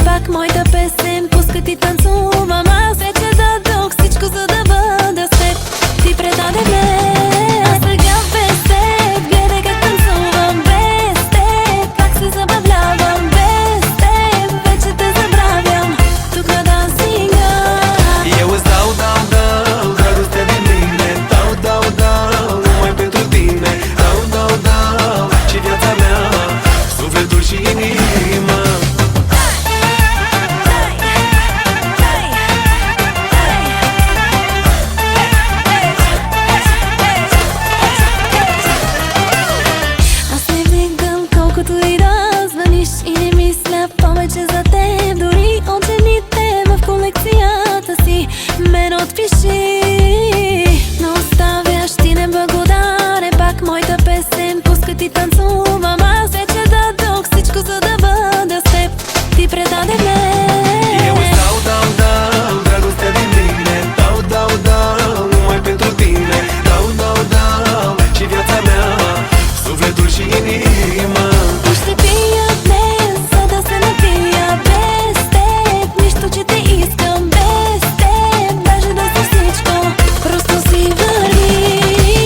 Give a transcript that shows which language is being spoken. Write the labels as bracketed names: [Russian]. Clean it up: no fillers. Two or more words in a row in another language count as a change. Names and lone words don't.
[Bulgarian] Пак моята песен пуска ти танцувам. Аз вече дадох всичко, за да бъда с теб. Ти предаде ме, а сега без теб гледай как танцувам. Без теб как се забавлявам. Без теб вече те забравям. Тук на дансинга [Romanian] eu îți dau dragostea din mine. Dau, numai pentru tine. Dau, și viața mea, sufletul și inima. [Bulgarian] Аз не вдигам колкото и да звъниш и не мисля повече за теб. Дори от жените в колекцията си мен отпиши, но оставяш ти неблагодарен. Пак моята песен пуска ти танцувам. Аз вече дадох всичко, за да бъда с теб. Ти предаде ме. [Romanian] Eu îți dau dragostea din mine. Dau, numai pentru tine. Dau, și viața mea, sufletul și inima. [Bulgarian] Ще пия днес, за да се напия. Без теб нищо, че те искам. Без теб даже да си всичко, просто си върви.